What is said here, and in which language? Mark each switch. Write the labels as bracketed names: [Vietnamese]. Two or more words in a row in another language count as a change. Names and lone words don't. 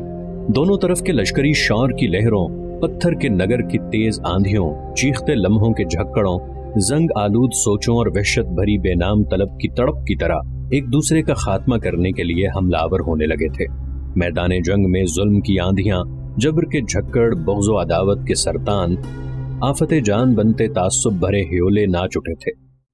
[Urdu] دونوں طرف کے لشکری شور کی لہروں، پتھر کے نگر کی تیز آندھیوں، چیختے لمحوں کے جھکڑوں، زنگ آلود سوچوں اور وحشت بھری بے نام طلب کی تڑپ کی طرح ایک دوسرے کا خاتمہ کرنے کے لیے حملہ آور ہونے لگے تھے۔ میدان جنگ میں ظلم کی آندھیاں جبر کے جھکڑ، بغض و عداوت کے سرطان آفت جان بنتے تعصب بھرے ہیولے ناچ اٹھے تھے.